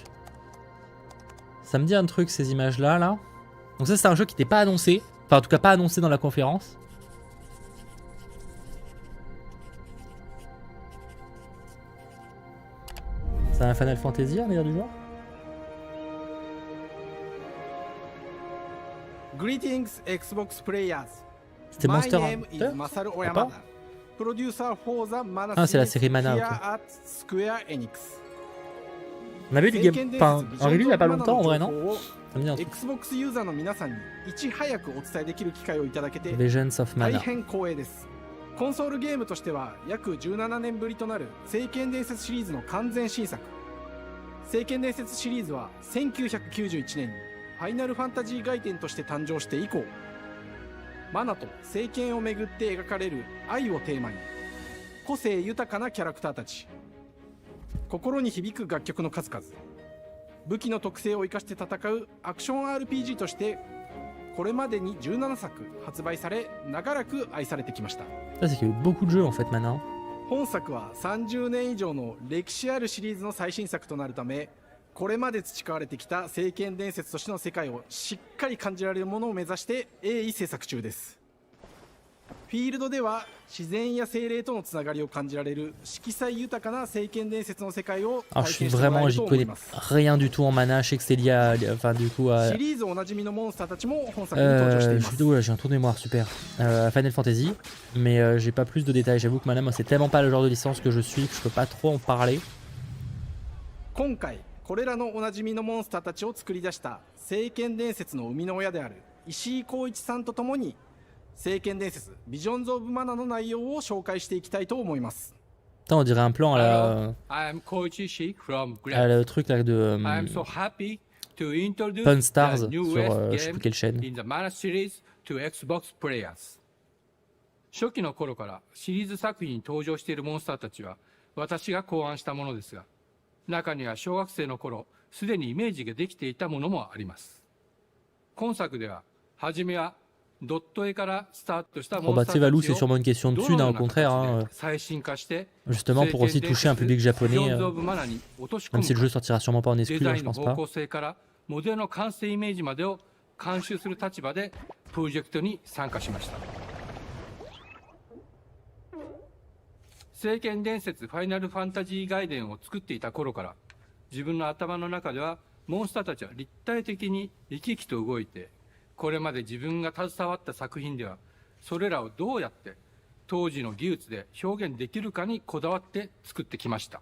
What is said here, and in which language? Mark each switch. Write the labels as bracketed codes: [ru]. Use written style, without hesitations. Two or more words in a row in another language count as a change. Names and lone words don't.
[fr] Ça me dit un truc ces images là. Donc ça c'est un jeu qui n'était pas annoncé. Enfin en tout cas pas annoncé dans la conférence. C'est un Final Fantasy, un meilleur du genre. [en] Greetings Xbox players. [fr] C'était Monster Hunter. Ah, c'est la série Mana. Okay. On avait du game. Enfin, un review il y a pas longtemps en vrai, non? Ça me dit un truc. Visions of Mana. [ja] コンソールゲームとしては約17年ぶりとなる聖剣伝説シリーズの完全新作。聖剣伝説シリーズは1991年にファイナルファンタジー外伝として誕生して以降、マナと聖剣をめぐって描かれる愛をテーマに、個性豊かなキャラクターたち、心に響く楽曲の数々、武器の特性を生かして戦うアクション RPG としてこれまでに17作発売され、長らく愛されてきました。 [fr] Ça c'est qu'il y a eu beaucoup de jeux en fait maintenant. [ja] 本作は30年以上の歴史あるシリーズの最新作となるため、これまで培われてきた聖剣伝説としての世界をしっかり感じられるものを目指して鋭意制作中です。フィールドでは自然や精霊とのつながりを感じられる色彩豊かな聖剣伝説の世界を体験してもらえると思います。 [fr] Rien du tout en mana, je sais que c'est lié à, enfin du coup à... [ja] シリーズおなじみのモンスターたちも本作に登場しています。 [fr] J'ai un tour de mémoire, super. Final Fantasy, mais j'ai pas plus de détails. J'avoue que mana, moi c'est tellement pas le genre de licence que je suis que je peux pas trop en parler. [ja] 今回これらのおなじみのモンスターたちを作り出した聖剣伝説の生みの親である石井浩一さんとともに、 聖剣伝説ビジョンズ・オブ・マナの内容を紹介していきたいと思います。 [fr] Putain, on dirait un plan à le truc là de Pawn Stars sur je sais plus quelle chaîne. [ja] 初期の頃からシリーズ作品に登場しているモンスターたちは私が考案したものですが、中には小学生の頃すでにイメージができていたものもあります。今作では初めはドット絵からスタートしたモンスターたちを [fr] Valou, c'est sûrement une question de thunes, hein, au contraire, hein, [ja] 最新化して [fr] justement pour aussi toucher un public japonais, même si le jeu sortira sûrement pas en exclu, hein, je pense pas. [ja] デザインの方向性からモデルの完成イメージまでを監修する立場でプロジェクトに参加しました。聖剣伝説ファイナルファンタジー外伝を作っていた頃から自分の頭の中ではモンスターたちは立体的に生き生きと動いて、これまで自分が携わった作品ではそれらをどうやって当時の技術で表現できるかにこだわって作ってきました。